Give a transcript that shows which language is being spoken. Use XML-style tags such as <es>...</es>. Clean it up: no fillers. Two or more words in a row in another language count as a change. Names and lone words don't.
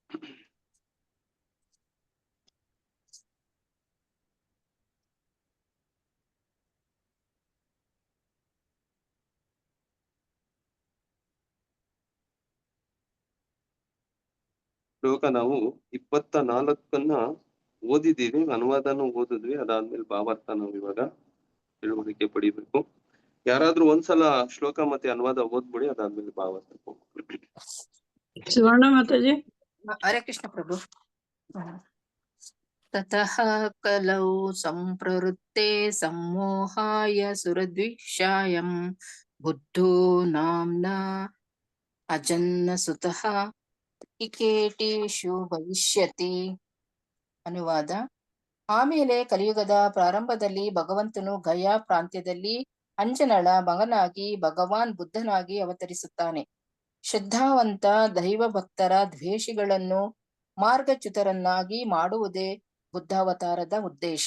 <kn>ಶ್ಲೋಕ ನಾವು 24 ಓದಿದ್ದೀವಿ, ಅನುವಾದನೂ ಓದಿದ್ವಿ. ಅದಾದ್ಮೇಲೆ ಭಾವಾರ್ಥ ನಾವು ಇವಾಗ ತಿಳುವಳಿಕೆ ಪಡಿಬೇಕು. ಯಾರಾದ್ರೂ ಒಂದ್ಸಲ ಶ್ಲೋಕ ಮತ್ತೆ ಅನುವಾದ ಓದ್ಬಿಡಿ, ಅದಾದ್ಮೇಲೆ ಭಾವಾರ್ಥ. ಸುವರ್ಣ ಮಾತಾಜಿ.</kn> <sa>ಹರೇ ಕೃಷ್ಣ ಪ್ರಭು. ತತಃ ಕಲೌ ಸಂಪ್ರವೃತ್ತೆ ಸಮ್ಮೋಹಾಯ ಸುರದ್ವಿಷಾಯಂ ಬುದ್ಧೋ ನಾಮ್ನಾ ಅಜನ್ನ ಸುತಃ ಇಕೇಟೇಶು ಭವಿಷ್ಯತಿ.</sa> <kn>ಅನುವಾದ: ಆಮೇಲೆ ಕಲಿಯುಗದ ಪ್ರಾರಂಭದಲ್ಲಿ ಭಗವಂತನು ಗಯಾ ಪ್ರಾಂತ್ಯದಲ್ಲಿ ಅಂಜನಳ ಮಗನಾಗಿ ಭಗವಾನ್ ಬುದ್ಧನಾಗಿ ಅವತರಿಸುತ್ತಾನೆ. ಶ್ರದ್ಧಾವಂತ ದೈವ ಭಕ್ತರ ದ್ವೇಷಿಗಳನ್ನು ಮಾರ್ಗಚ್ಯುತರನ್ನಾಗಿ ಮಾಡುವುದೇ ಬುದ್ಧಾವತಾರದ ಉದ್ದೇಶ.</kn>